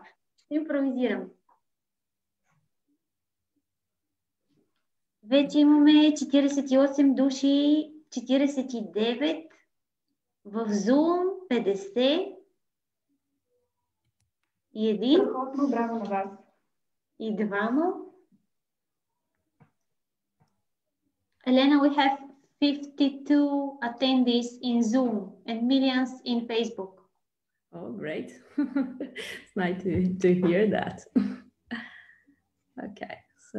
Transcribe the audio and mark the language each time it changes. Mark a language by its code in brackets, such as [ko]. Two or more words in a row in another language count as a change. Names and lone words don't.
[bg] Ще импровизирам. Вече имаме 48 души, 49, в Zoom 50 и един. Страхотно, браво на вас. И двама. [en] Elena, we have 52 attendees in Zoom and millions in Facebook. Oh, great. It's nice to hear that. Okay, so...